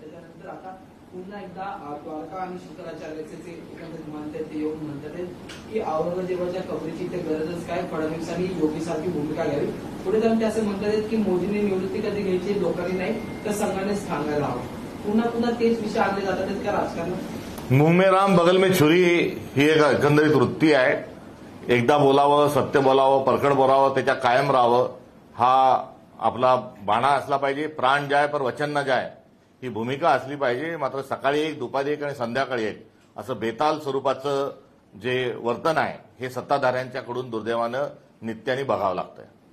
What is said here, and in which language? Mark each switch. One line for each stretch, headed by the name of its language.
Marathi: त्याच्यानंतर आता पुन्हा एकदा द्वारका आणि शंकराचार्याचे जे एकंदरीत म्हणतात ते येऊन म्हणतात की औरंगजेबाच्या कबरीची ते गरजच काय, फडणवीसांनी योगीसारखी भूमिका घ्यावी. पुढे जाऊन ते असं म्हणतात की मोदींनी निवृत्ती कधी घ्यायची, लोकांनी नाही तर संघानेच सांगायला हवं. पुन्हा तेच विषय आणले जातात त्या राजकारणात.
Hindi: मुंह में राम बगल में छुरी
Marathi: ही एक एकंदरीत वृत्ती आहे. एकदा बोलावं, सत्य बोलावं, परखड बोलावं, त्याच्या कायम राहावं हा आपला बाणा असला पाहिजे.
Hindi: प्राण जाय पर वचन न जाय
Marathi: ही भूमिका असली पाहिजे. मात्र सकाळी एक, दुपारी एक आणि संध्याकाळी एक असं बेताल स्वरूपाचं जे वर्तन आहे हे सत्ताधाऱ्यांच्याकडून दुर्दैवानं नित्याने बघावं लागतंय.